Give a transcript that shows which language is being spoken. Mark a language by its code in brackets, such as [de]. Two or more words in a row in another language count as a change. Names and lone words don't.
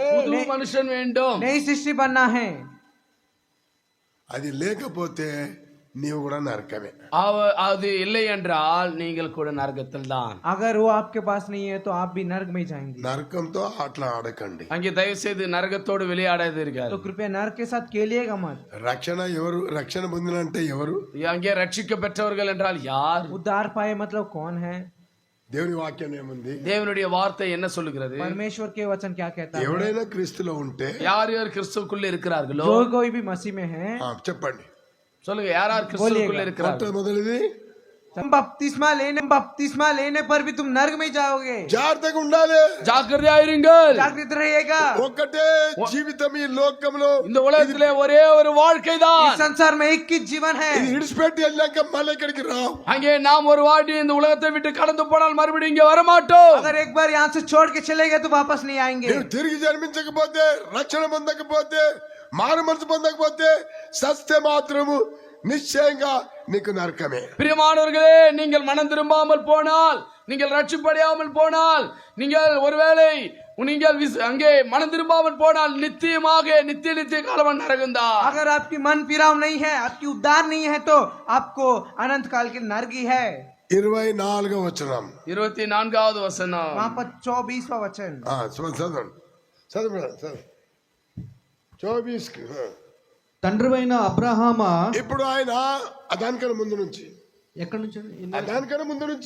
[ta] புது மனுஷன் வேண்டும். [hi] नई सृष्टि बनना है. [te] అది లేకపోతే నీవు కూడా నరకమే. [ta] அது இல்லை என்றால் நீங்கள் கூட நரகத்தில் தான். [hi] अगर वो आपके पास नहीं है तो आप भी नरक में जाएंगे. [te] నరకంతో అట్లా ఆడకండి. [ta] அங்கே தயவு செய்து நரகத்தோடு விளையாடாதீர்கள். [hi] तो कृपया नरक के साथ खेलिएगा मत. [te] రక్షణ ఎవరు, రక్షణ పొందినంటే ఎవరు? [ta] அங்கே ரட்சிக்க பெற்றவர்கள் என்றால் யார்? [hi] उद्धार पाए मतलब कौन है? [te] దేవుని వాక్యం ఏముంది? [ta] தேவனுடைய வார்த்தை என்ன சொல்லுகிறது? [hi] परमेश्वर के वचन क्या कहता है? [te] ఎవడైనా క్రీస్తులో ఉంటే [ta] யார் யார் கிறிஸ்துவுக்குள்ள இருக்கிறார்களோ, [hi] जो कोई भी मसीह में है, [te] చెప్పండి. [ta] சொல்லுங்க, யார் யார் கிறிஸ்துவுக்குள்ள இருக்கிறார்கள்? [te] మొదటిది [hi] बपतिस्मा लेने पर भी तुम नरक में जाओगे। [te] జాగ్రత్తగా ఉండాలి, [ta] ஜாக்கிரதையாயிருங்கள். [hi] जागृत रहेगा। [te] ఒక్కటే జీవితం ఈ లోకంలో, [ta] இந்த உலகத்திலே ஒரே ஒரு வாழ்க்கை தான். [hi] इस संसार में एक ही जीवन है। [te] ఇది విడిచిపెట్టి వెళ్ళాక మళ్ళీ ఇక్కడికి రావు. [ta] அங்கே நாம் ஒரு வாட்டி இந்த உலகத்தை விட்டு கடந்து போனால் மறுபடியும் இங்க வரமாட்டோம். [hi] अगर एक बार यहाँ से छोड़ के चले गए तो वापस नहीं आएंगे। [te] నువ్వు తిరిగి జన్మించకపోతే, రక్షణ పొందకపోతే, మారు మనసు పొందకపోతే సత్య మాత్రము నిశ్చయంగా నీకు నరకమే. [ta] பிரியமானவர்களே, நீங்கள் மனம் திரும்பாமல் போனால், நீங்கள் ரட்சிப்படையாமல் போனால், நீங்கள் ஒருவேளை நீங்கள் அங்கே மனம் திரும்பாமல் போனால் நித்தியமாக நித்திய காலம் நரகம்தான். [hi] अगर आपकी मन फिराव नहीं है, आपकी उद्धार नहीं है, तो आपको अनंत काल की नरकी है। [te] 24వ వచనం, [ta] 24வது வசனம். [hi] वहाँ पर 24वां वचन। [te] చదవండి చదవండి. 24 తండ్రివైన అబ్రహామా. ఇప్పుడు ఆయన దానికన్నా ముందు నుంచి, ఎక్కడి నుంచి? దానికన్నా ముందు నుంచి